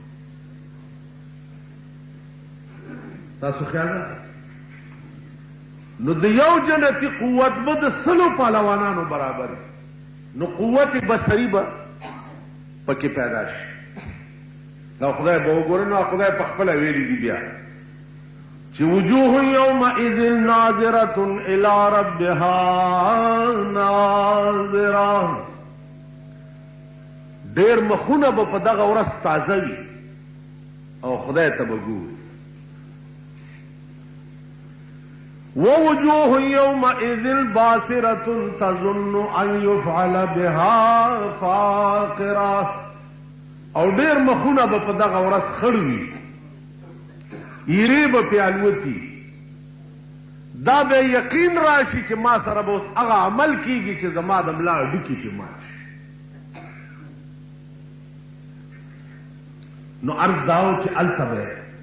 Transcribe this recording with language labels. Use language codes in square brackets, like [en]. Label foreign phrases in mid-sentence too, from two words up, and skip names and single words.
[ps] تاسو خیال راځي نو د یو جنتی قوت به د سلو پهلوانانو برابر نو قوت بصری به پکې پیدا شي دا خدای به وګورئ نو خدای په خپل ویلي دي بیا چې [ar] وجوه یومئذ ناظرة الی ربها [ps] ناظرة ډېر مخونه به په دغه ورځ تازه وي او خدای ته به ګوري ووجوه [ar] يومئذ باسرة تظن أن يفعل بها فاقرة [ps] او ډېر مخونه به په دغه ورځ خړ وي یری به پې الوتي دا به یقین راشي چې ما سره به اوس هغه عمل کیږي چې زما د ملا هډوکي پې مات شي نو عرض داو چې هلته به